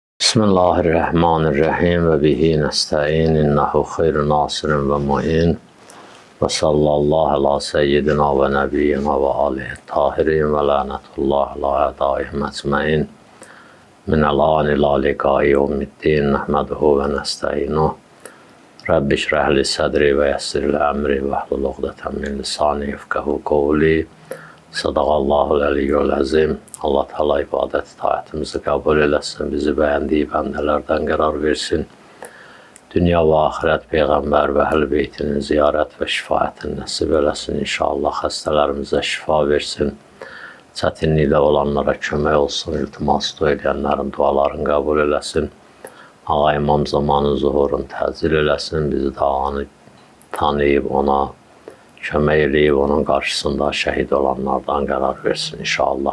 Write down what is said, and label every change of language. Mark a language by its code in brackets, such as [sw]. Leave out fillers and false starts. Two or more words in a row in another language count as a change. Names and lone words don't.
[ar] بسم الله الرحمن الرحيم وبه نستعين إنه خير ناصر ومعين وصلى الله على سيدنا ونبينا وآله الطاهرين ولعنة الله على أعدائهم أجمعين من الآن إلى لقاء يوم الدين نحمده ونستعينه رب اشرح لي صدري ويسر لي أمري واحلل عقدة من لساني يفقهوا قولي صدق الله العلي العظيم. [az] Allah Teala ibadet taatimizi kabul eləsin, bizi beğendiği bendelerden qərar versin. Dünya ve ahiret peygamber ve ehl beytinin ziyaret ve şifaatini nasip eləsin. İnşallah xəstələrimizə şifa versin. Çətinliklə olanlara kömək olsun. İltimas dua edənlərin dualarını kabul eləsin. Ağa İmam Zamanın zuhurunu təzir eləsin. Bizi dağını tanıyıb ona kömək eləyib, onun qarşısında şəhid olanlardan qərar versin inşallah.